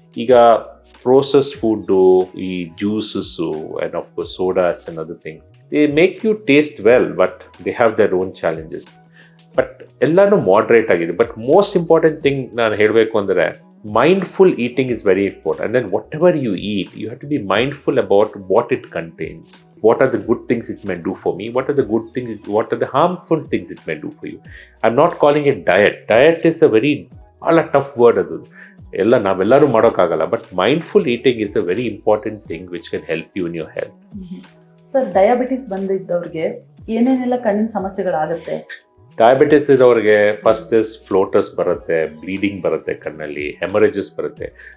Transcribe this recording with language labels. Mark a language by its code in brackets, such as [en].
[en] ಈಗ process food, ಈ juices and of course sodas and other things, they make you taste well, but they have their own challenges. But [kn] ಎಲ್ಲನೂ moderate ಆಗಿದೆ. [en] but most important thing [kn] ನಾನು ಹೇಳಬೇಕು ಅಂದರೆ, [en] mindful eating is very important. And then whatever you eat, you have to be mindful about what it contains. What are the good things it may do for me? What are the good things? What are the harmful things it may do for you? I'm not calling it diet. Diet is a very tough word. [kn] ಎಲ್ಲ ನಾವೆಲ್ಲರೂ ಮಾಡೋಕ್ಕಾಗಲ್ಲ. [en] But mindful eating is a very important thing which can help you in your health. [kn] Sir, diabetes ಬಂದಿದ್ದವ್ರಿಗೆ ಏನೇನೆಲ್ಲ ಕಣ್ಣಿನ ಸಮಸ್ಯೆಗಳಾಗುತ್ತೆ? Diabetes ಇರೋರಿಗೆ first is floaters ಬರುತ್ತೆ, bleeding ಬರುತ್ತೆ ಕಣ್ಣಲ್ಲಿ, ಹೆಮರೇಜಸ್ ಬರುತ್ತೆ.